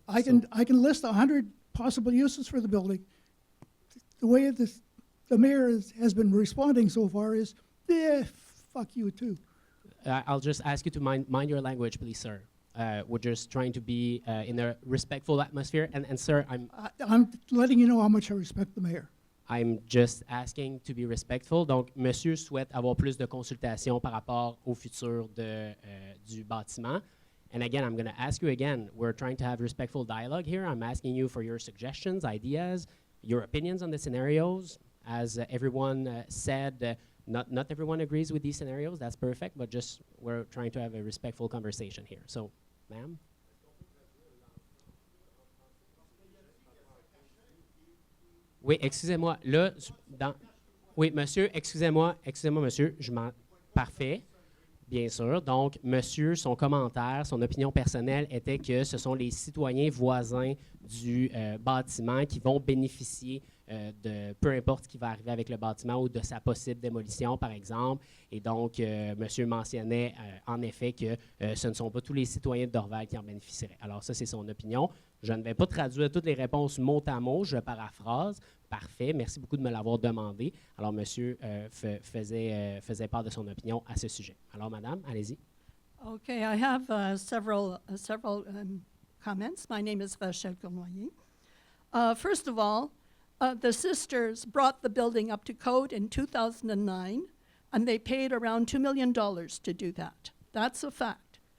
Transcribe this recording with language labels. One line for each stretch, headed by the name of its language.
English: I can list 100 possible uses for the building. The way the mayor has been responding so far is, fuck you too. I'll just ask you to mind your language, please, sir. We're just trying to be in a respectful atmosphere. And sir, I'm letting you know how much I respect the mayor. I'm just asking to be respectful.
French: Donc, monsieur souhaite avoir plus de consultation par rapport au futur du bâtiment.
English: And again, I'm going to ask you again, we're trying to have respectful dialogue here. I'm asking you for your suggestions, ideas, your opinions on the scenarios. As everyone said, not everyone agrees with these scenarios. That's perfect, but just we're trying to have a respectful conversation here. So, ma'am?
French: Oui, excusez-moi. Là, oui, monsieur, excusez-moi, monsieur, parfait, bien sûr. Donc, monsieur, son commentaire, son opinion personnelle était que ce sont les citoyens voisins du bâtiment qui vont bénéficier de peu importe ce qui va arriver avec le bâtiment ou de sa possible démolition, par exemple. Et donc, monsieur mentionnait en effet que ce ne sont pas tous les citoyens de Dorval qui en bénéficieraient. Alors, ça, c'est son opinion. Je ne vais pas traduire toutes les réponses mot à mot, je paraphrase. Parfait, merci beaucoup de me l'avoir demandé. Alors, monsieur faisait part de son opinion à ce sujet. Alors, madame, allez-y.
English: Okay, I have several comments. My name is Rachel Cournoyer. First of all, the sisters brought the building up to code in 2009, and they paid around $2 million to do that. That's a fact.